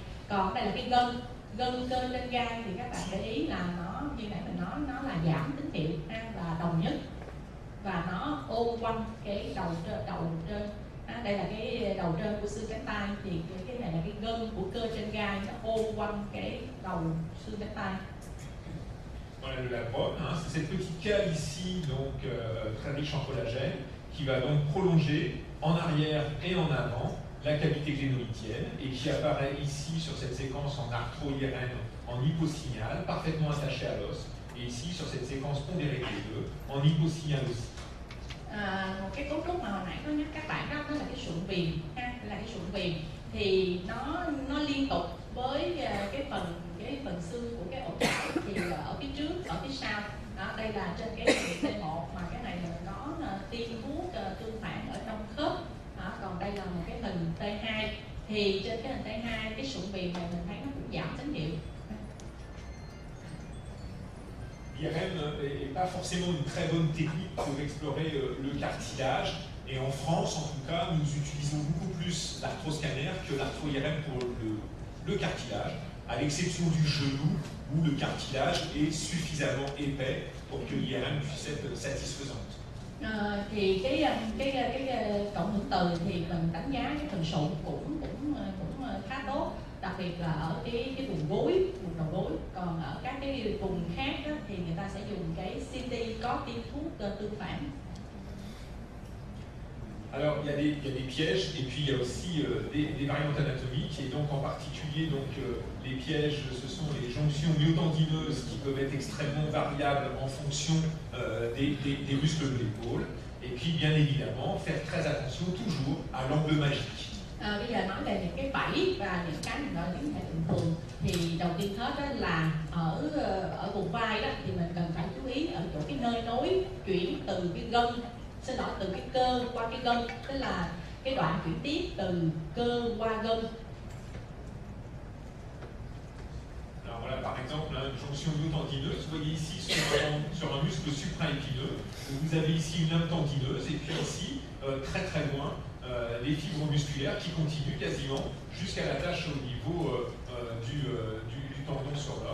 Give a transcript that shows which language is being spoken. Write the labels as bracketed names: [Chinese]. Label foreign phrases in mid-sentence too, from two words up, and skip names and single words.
[Vietnamese] Còn đây là cái gân cơ trên gai thì các bạn để ý là nó như nãy mình nói, nó là giảm tín hiệu là đồng nhất, và nó ôm quanh cái đầu trên. Đây là cái đầu trên của xương cánh tay, thì cái này là cái gân của cơ trên gai, nó ôm quanh cái đầu xương cánh tay. [French] Voilà le labrum, c'est cette petite cale ici, donc très riche en collagène, qui va donc prolonger en arrière et en avant la cavité glénoïdienne et qui apparaît ici sur cette séquence en arthro-IRM en hyposignal, parfaitement attachée à l'os, et ici sur cette séquence pondérée T2 en hyposignal aussi. [Vietnamese] Một cái cấu trúc mà hồi nãy có nhắc các bạn đó, là cái sụn viền là cái sụn viền, thì nó liên tục với cái phần xương của cái ổ chảo, thì ở phía trước, ở phía sau đó, đây là trên cái hình T1, mà cái này là có tiêm thuốc tương phản ở trong khớp đó. Còn đây là một cái hình T2, thì trên cái hình T2 cái sụn viền này mình thấy nó cũng giảm tín hiệu. [French] L'IRM n'est pas forcément une très bonne technique pour explorer le cartilage, et en France en tout cas nous utilisons beaucoup plus l'arthroscanner que l'arthro-IRM pour le cartilage, à l'exception du genou où le cartilage est suffisamment épais pour que l'IRM puisse être satisfaisante. [Vietnamese] Thì cái cộng hưởng từ thì mình đánh giá cái phần sụn cũng khá tốt, đặc biệt là ở cái vùng gối, vùng đầu gối. Còn ở các cái vùng khác đó, thì người ta sẽ dùng cái CT có tiêm thuốc tương phản. [French] Alors il y a des pièges, et puis il y a aussi des variantes anatomiques, et donc en particulier les pièges, ce sont les jonctions myotendineuses qui peuvent être extrêmement variables en fonction des muscles de l'épaule, et puis bien évidemment faire très attention toujours à l'angle magique. [Vietnamese] Bây giờ nói về những cái bẫy và những cái mình gọi là những hệ bình thường, thì đầu tiên hết đó là ở vùng vai đó, thì mình cần phải chú ý ở chỗ cái nơi nối chuyển từ cái gân, từ cái cơ qua cái gân, tức là cái đoạn chuyển tiếp từ cơ qua gân. [French] Alors voilà par exemple une jonction myotendineuse, vous voyez ici sur un muscle supraépineux, vous avez ici une âme tendineuse, et puis ici très très loin les fibres musculaires qui continuent quasiment jusqu'à la tâche au niveau du tendon sur l'os.